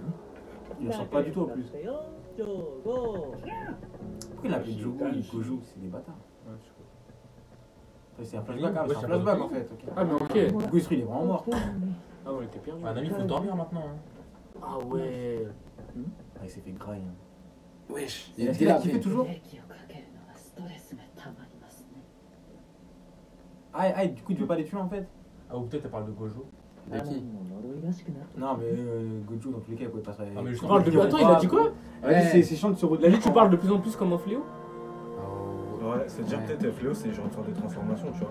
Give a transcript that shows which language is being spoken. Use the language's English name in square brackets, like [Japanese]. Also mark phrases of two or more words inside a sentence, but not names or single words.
[French] Il en sort pas du tout en plus. Pourquoi il a appelé Jogo et Gojo? C'est des bâtards. C'est un flashback, hein, c'est un flashback en fait. Ah, mais ok. Du coup, il est vraiment mort. Ah, on était perdu. Un ami, faut dormir maintenant. Hein. Ah ouais. Ah, il s'est fait graille. Wesh. Il a kiffé toujours. [Japanese] 息をかけるのはストレスがたまりますね。 [French] Ah, du coup, il veut pas les tuer en fait. Ah, ou peut-être elle parle de Gojo. De qui? Non, mais Gojo, dans tous les cas, il pouvait pas se. Ah, mais Tu parles de... Attends, il a dit quoi? C'est chiant de se Il a retourner. dit tu parles de plus en plus comme un fléau? Ouais, c'est-à-dire peut-être Fléau, c'est genre une sorte de transformation, tu vois.